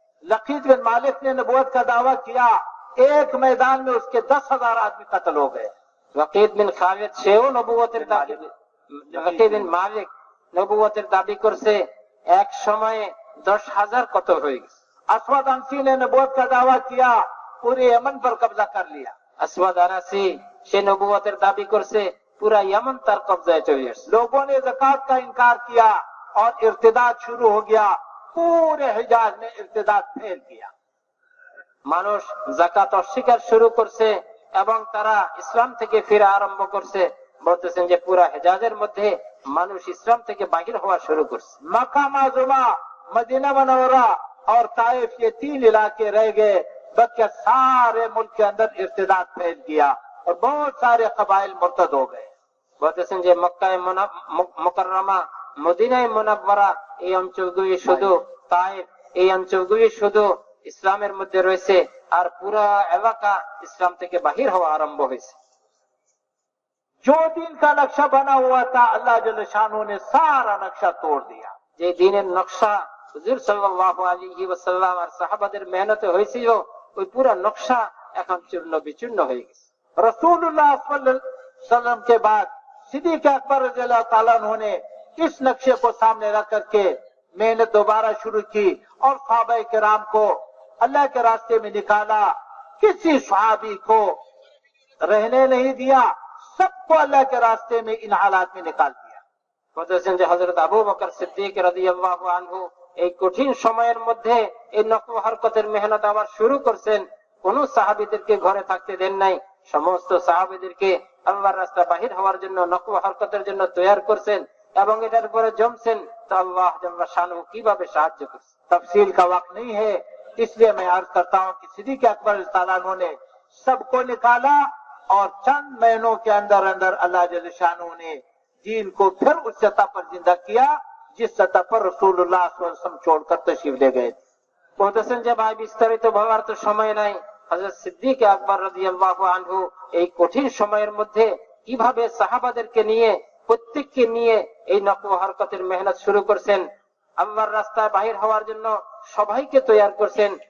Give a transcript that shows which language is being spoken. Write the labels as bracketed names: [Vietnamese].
[Hindi] लकीत बिन मालिक ने नबूवत का दावा किया, एक मैदान में उसके 10,000 आदमी कत्ल हो गए। [Bangla] লকিত বিন খালিদ সেও নবুয়তের দাবি, লকিত বিন মালিক নবুয়তের দাবি করছে, এক সময়ে 10,000 কতল হয়ে গেছে। [Hindi] असवद अंसी ने नबूवत का दावा किया, पूरे यमन पर कब्जा कर लिया। [Bangla] আসওয়াদ আনাসি সে নবুয়তের দাবি করছে, পুরা यमन তার কবজায় চলে আসছে। [Hindi] लोगों ने ज़कात का इनकार किया और इर्तिदाद शुरू हो गया, पूरे हिजाज में इर्तिदाद फैल गया। [Bangla] মানুষ যাকাত অস্বীকার শুরু করছে এবং তারা ইসলাম থেকে ফিরে আরম্ভ করছে। বলতেছেন যে পুরা হেজাজের মধ্যে মানুষ ইসলাম থেকে বাহির হওয়া শুরু করছে। [Hindi] मक्का माज़ुमा, मदीना मुनव्वरा और ताइफ, ये 3 इलाके रह गए, बल्कि सारे मुल्क के अंदर इर्तिदाद फैल गया और बहुत सारे कबाइल मुर्तद हो गए। [Bangla] বলতেছেন যে মক্কায় মুকাররমা, মদিনায় মুনাওয়ারা এই অঞ্চলগুলি শুধু, তাইফ এই অঞ্চলগুলি শুধু ইসলামের মধ্যে রয়েছে আর পুরা এলাকা ইসলাম থেকে বাহির হওয়া আরম্ভ হয়েছে। [Hindi] जो दिन का नक्शा बना हुआ था, अल्लाह जल्ल शानू ने सारा नक्शा तोड़ दिया। [Bangla] যে দিনের নকশা হুজুর সাল্লাল্লাহু আলাইহি ওয়াসাল্লাম আর সাহাবাদের মেহনতে হয়েছিল, ওই পুরা নকশা এখন চূর্ণ বিচূর্ণ হয়ে গেছে। [Hindi] रसूलुल्लाह सल्लल्लाहु अलैहि वसल्लम के बाद सिद्दीक अकबर रज़ियल्लाहु ताला अन्हु ने इस नक्शे को सामने रख करके मेहनत दोबारा शुरू की और सहाबाए किराम को अल्लाह के रास्ते में निकाला। किसी सहाबी को रहने नहीं दिया, सबको अल्लाह के रास्ते में इन हालात में निकाल दिया। [Bangla] বলতেছেন যে হযরত আবু বকর সিদ্দিক রাদিয়াল্লাহু আনহু এই কঠিন সময়ের মধ্যে এই নকল হরকতের মেহনত আবার শুরু করছেন। কোন সাহাবীদেরকে ঘরে থাকতে দেন নাই, সমস্ত সাহাবীদেরকে আল্লাহর রাস্তা বাহির হওয়ার জন্য, নকল হরকতের জন্য তৈয়ার করছেন এবং এটার উপরে জমছেন। তো আল্লাহ জাল্লা শানহু কিভাবে সাহায্য করছে, [Hindi] तफसील का वक्त नहीं है, इसलिए मैं अर्ज करता हूँ कि सिद्दीक अकबर ताला अन्हु ने सबको निकाला और चंद महीनों के अंदर अंदर अल्लाह जल्ल शानहू ने दीन को फिर उस सतह पर जिंदा किया जिस सतह पर रसूलुल्लाह सल्लल्लाहु अलैहि वसल्लम छोड़कर तशरीफ ले गए। [Bangla] বলতেছেন যে ভাই বিস্তারিত বলার তো সময় নাই। হযরত সিদ্দিক আকবর রাদিয়াল্লাহু আনহু এই কঠিন সময়ের মধ্যে কিভাবে সাহাবাদেরকে নিয়ে, প্রত্যেককে নিয়ে এই নকল হরকতের মেহনত শুরু করছেন, আল্লাহর রাস্তায় বাহির হওয়ার জন্য সবাইকে তৈয়ার করছেন।